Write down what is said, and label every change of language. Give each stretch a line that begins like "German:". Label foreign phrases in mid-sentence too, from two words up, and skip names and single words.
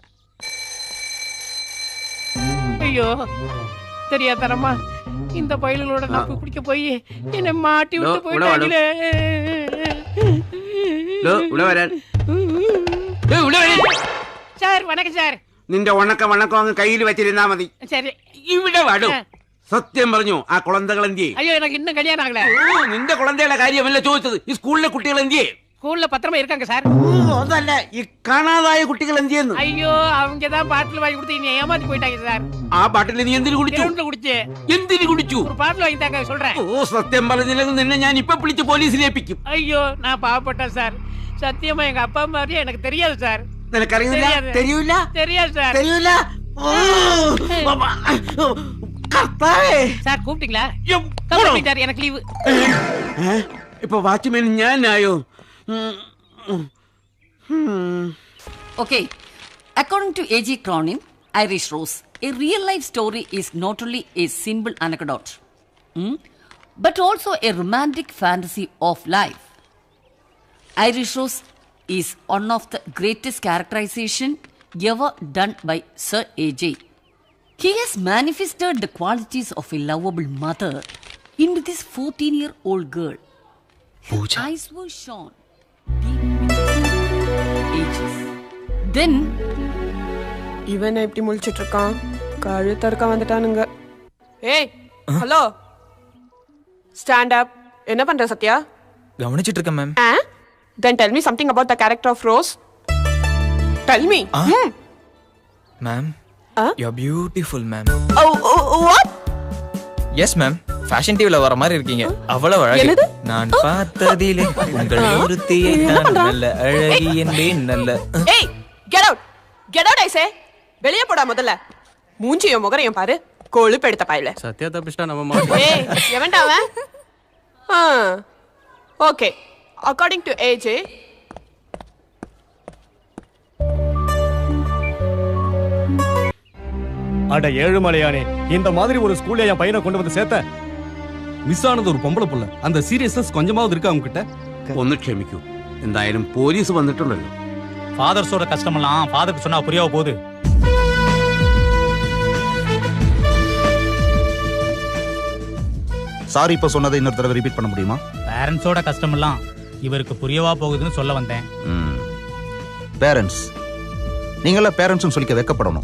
Tamil: ஐயோ தெரியாதரமா இந்த பயலோட நான் போய் குடிக்க போய் என்ன மாட்டி விட்டு போயிட்டாங்களே. சார் வணக்கம் சார்.
Malayalam: നിന്റെ വണക്കം അങ്ങ് കയ്യിൽ വെച്ചിരുന്നാ മതി.
Tamil: சரி.
Malayalam: ഇവിടെ വാടൂ. സത്യം പറഞ്ഞു ആ കുളന്തകൾ എന്തിയേ?
Tamil: ஐயோ எனக்கு இன்னும் கல்யாணம் ஆகல.
Malayalam: നിന്റെ കുളന്തയുടെ കാര്യമല്ല ചോദിച്ചത്, ഈ സ്കൂളിലെ കുട്ടികൾ എന്തിയേ?
Tamil: ஸ்கூல்ல பத்திரமா இருக்காங்க சார்.
Malayalam: അതല്ല, ഈ കാണാതായ കുട്ടികൾ എന്തിയെന്ന്.
Tamil: ஐயோ அவங்க தான் பாட்டில் வாங்கி கொடுத்து நீ ஏமாத்தி போயிட்டாங்க சார்.
Malayalam: ആ പാട്ടിൽ നീ എന്തിനു കുടിച്ചു?
Tamil: கிரவுண்ட்ல குடிச்சு
Malayalam: എന്തിനു കുടിച്ചു?
Tamil: ஒரு பாட்டில் வாங்கி தாங்க சொல்றேன்.
Malayalam: ഓ സത്യം പറഞ്ഞില്ലെങ്കിൽ നിന്നെ ഞാൻ ഇപ്പൊ പിടിച്ച് പോലീസിൽ ഏൽപ്പിക്കും.
Tamil: ஐயோ நான் பாவப்பட்டேன் சார். சத்தியமா எங்க அப்பா மாதிரியே எனக்கு தெரியாது சார்.
Malayalam: നിനക്കറിയില്ല? തെരിയൂല?
Tamil: தெரியாது சார்.
Malayalam: തെരിയൂല? കർത്താവേ.
Tamil: சார் கூப்பிட்டீங்களா? கம்ப்ளீட்டார் எனக்கு லீவு.
Malayalam: ഇപ്പൊ വാച്ച്മാൻ ഞാനായോ?
English: Okay, according to A.G. Cronin, Irish Rose, a real-life story is not only a simple anecdote, but also a romantic fantasy of life. Irish Rose is one of the greatest characterization ever done by Sir A.J. He has manifested the qualities of a lovable mother into this 14-year-old girl. His eyes were shone deep ages. Then
Tamil: இவன் இப்படி முழிச்சிட்டு இருக்கான், கழுத்தறுக்க வந்துட்டானுங்க.
English: hey hello, stand up.
Tamil: என்ன பண்ற சத்யா? கவனிச்சிட்டு இருக்கேன் மேம்.
English: Then tell me something about the character of Rose. Tell me. ma'am you are beautiful ma'am. What? yes ma'am,
Tamil: ஃபேஷன் டிவில வர மாதிரி இருக்கீங்க. அவ்வளவு அழகு. நான் பார்த்ததிலே உங்கள் ஒருத்தியை நான் நல்ல அழகி என்பேன் நல்ல.
English: ஏய் get out. Get out I say.
Tamil: வெளிய போடா முதல்ல. மூஞ்சியும் முகரையும் பாரு, கொழுப்பு எடுத்த பாயில.
Malayalam: സത്യ തപ്പിഷ്ട നമ്മ മാറ്റി.
Tamil: ஏய் எவன்டா அவன்? ஓகே,
English: according to AJ,
Tamil: அட ஏழுமலையானே, இந்த மாதிரி ஒரு ஸ்கூல்ல என் பையனை கொண்டு வந்து சேர்த்த. மிஸ் ஆணது ஒரு பொம்பள புள்ள. அந்த சீரியஸ்னெஸ் കൊഞ്ചമാவது இருக்கா உங்ககிட்ட?
Malayalam: ഒന്ന് ക്ഷമിക്കൂ, എന്തായാലും പോലീസ് വന്നിട്ടുണ്ടല്ലോ.
Tamil: ஃபாதர்ஸோட கஷ்டமெல்லாம் ஃபாதருக்கு சொன்னா புரியாம போகுது. சாரி இப்ப சொன்னதை இன்னொரு தடவை ரிப்பீட் பண்ண முடியுமா? பேரண்ட்ஸோட கஷ்டமெல்லாம் இவருக்கு புரியவா போகுதுன்னு சொல்ல வந்தேன். பேரண்ட்ஸ், நீங்கள பேரண்ட்ஸ்னு சொல்லிக்க வெக்கப்படணும்.